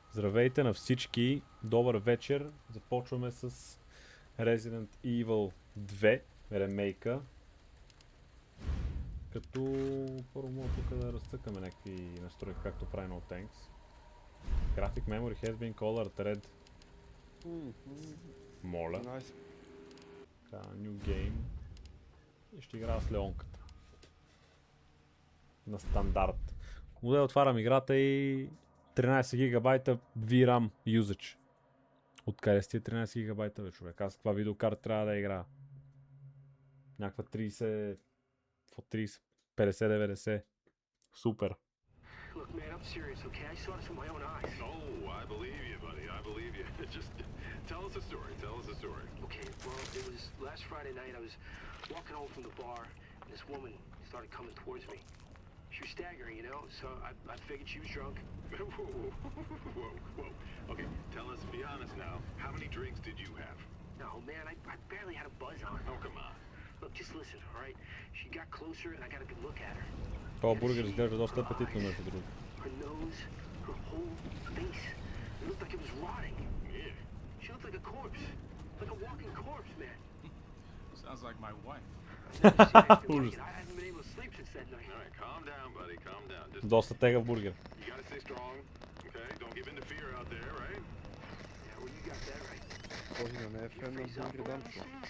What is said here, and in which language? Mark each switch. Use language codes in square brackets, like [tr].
[bg] Здравейте на всички, добър вечер. Започваме с Resident Evil 2 ремейка. Като първо мога тук да разцъкаме някакви настройки, както прави No Thanks. [en] Graphic Memory has been colored red. [bg] Моля. [en] Nice. [bg] Така, New Game. И ще играя с Леонката. На стандарт. Модел отварям играта и 13 гигабайта VRAM usage. Откъде сте 13 гигабайта, бе, човек? Аз каква видеокарта трябва да играя? Някаква 30... 30... 50-90. Супер. [en] Look, man, I'm serious, okay? I saw this with my own eyes. Oh, I believe you, buddy. I believe you. Just tell us a story. Tell us a story. Okay, well, it was last Friday night. I was walking home from the bar, and this woman started coming towards me. She was staggering, you know, so I figured she was drunk. Whoa. Okay, tell us, be honest now. How many drinks did you have? No, man, I barely had a buzz on. Oh, come on. Look, just listen, all right? She got closer, and I got a good look at her. [bg] Това бургер изглежда доста апетитно, между другото. [en] Her nose, her whole face, it looked like it was rotting. Yeah. She looked like a corpse, like a walking corpse, man. Sounds like my wife. [bg] Ужас. [en] I haven't been able to sleep since that night. All right, calm down, buddy. Calm down. Just [bg] Доста тегав бургер. [en] you gotta stay strong. Okay, don't give in to fear out there, right? Yeah, well, you got that right. [bg] Този не е фен на Бургер Данчо.